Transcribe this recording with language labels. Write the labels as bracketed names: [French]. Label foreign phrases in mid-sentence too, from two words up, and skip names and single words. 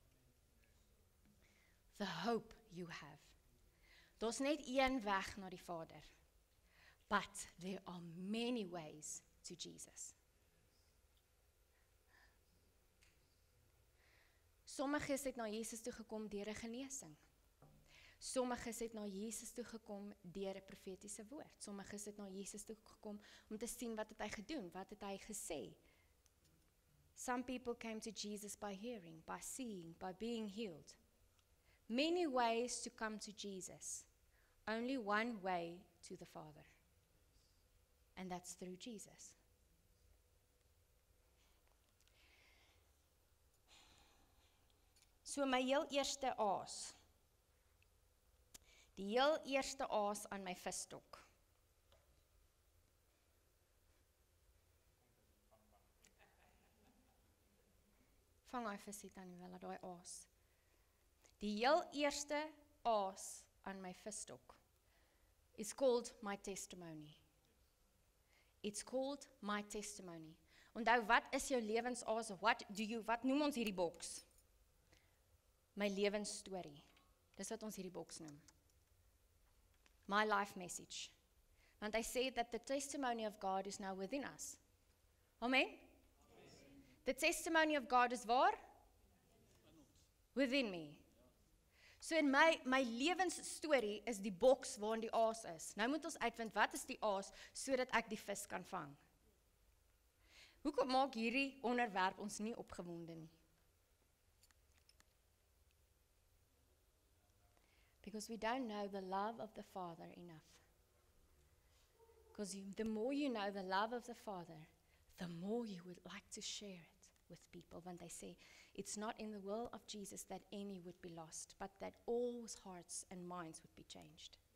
[English] The hope you have. [Afrikaans] Daar's net een weg na die Vader. [English] But there are many ways to Jesus. [Afrikaans] Sommiges het na Jesus toe gekom deur 'n genesing. Sommiges het na Jesus toe gekom deur 'n profetiese woord. Sommiges het na Jesus toe gekom om te sien wat het hy gedoen, wat het hy gesê. [English] Some people came to Jesus by hearing, by seeing, by being healed. Many ways to come to Jesus. Only one way to the Father. And that's through Jesus. So [Afrikaans] my heel eerste aas. Die heel eerste aas aan my visstok. Vang hy visie dan nie wel, daai aas. Die heel eerste aas aan my visstok is [English] called my testimony. It's called my testimony. [Afrikaans] Onthou, wat is jou lewensaas? Wat noem ons hierdie boks? My lewensstorie. Dis wat ons hierdie boks noem. [English] My life message. [Afrikaans] Want hy sê [English] that the testimony of God is now within us. Amen? The testimony of God is waar? Within me. [Afrikaans] So in my lewensstorie is die boks waarin die aas is. Nou moet ons uitvind wat is die aas sodat ek die vis kan vang. Hoekom maak hierdie onderwerp ons nie opgewonde nie? [English] Because we don't know the love of the Father enough. Because the more you know the love of the Father, the more you would like to share it with people. When they say, it's not in the will of Jesus that any would be lost, but that all hearts and minds would be changed.